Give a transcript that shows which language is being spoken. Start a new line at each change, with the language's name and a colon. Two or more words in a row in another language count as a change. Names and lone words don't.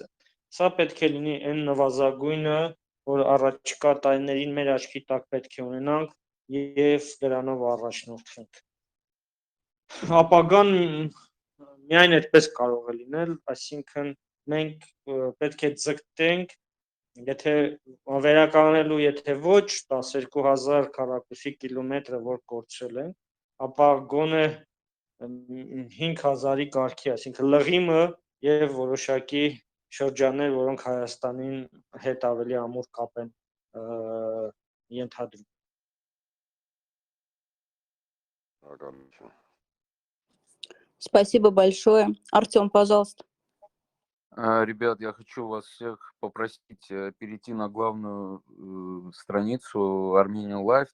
Armenian: Սա պետք է լինի այն նվազագույնը, որ առաջիկա տարիներին մեր աչքի տակ պետք է ունենանք եւ դրանով առաջնորդվենք։ Ապագան միայն այդպես կարող է լինել, այսինքն մենք պետք է ձգտենք, եթե վերականգնելու, եթե ոչ 12000 քառակուսի կիլոմետրը, որ կորցրել են, ապա գոնե 5000-ի կարգի, այսինքն լղիմը եւ որոշակի շրջաններ, որոնք Հայաստանին հետ ավելի ամուր կապ են ենթադրում։
Russian: Спасибо большое. Артем, пожалуйста. Ребят, я хочу вас всех попросить перейти на главную страницу Armenian Life.